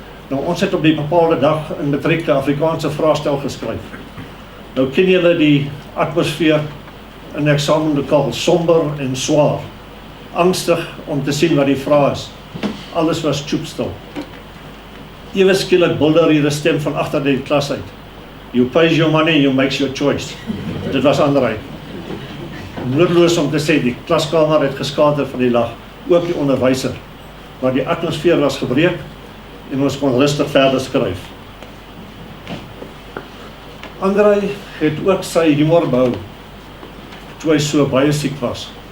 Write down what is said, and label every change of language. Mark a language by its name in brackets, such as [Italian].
[Afrikaans] Nou, ons het op die bepaalde dag in matriek 'n Afrikaanse vraestel geskryf. Nou ken julle die atmosfeer in 'n eksamenlokaal, somber en swaar. Angstig om te sien wat die vraag is. Alles was stoepstil. Ewe skielik bulder hier 'n stem van agter die klas uit. [English] You pays your money, you makes your choice. [Afrikaans] Dit was André. Noodloos om te sê, die klaskamer het geskater van die lag, ook die onderwyser, maar die atmosfeer was gebreek en ons kon rustig verder skryf. André het ook sy humor behou toe hy so baie siek was.